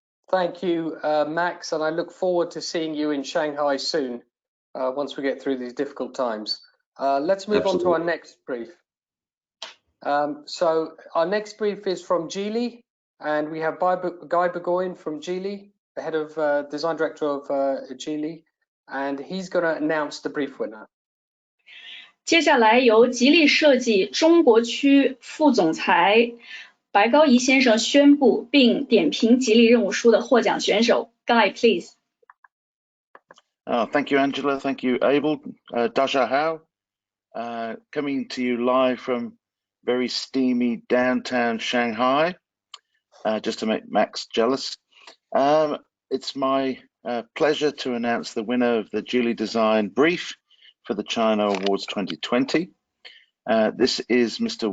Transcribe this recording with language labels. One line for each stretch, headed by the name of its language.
English: Thank you, Max, and I look forward to seeing you in Shanghai soon, once we get through these difficult times. Let's move on to our next brief. So our next brief is from Geely, and we have Guy Burgoyne from Geely, the head of design director of Geely, and he's going to announce the brief winner.
Chinese: 接下来由吉利设计中国区副总裁白高仪先生宣布并点评吉利任务书的获奖选手
English: Guy, please. Thank you, Angela. Thank you, Abel. Daja Hao, coming to you live from very steamy downtown Shanghai, just to make Max jealous. It's my pleasure to announce the winner of the duly designed brief for the China Awards 2020. This is Mr.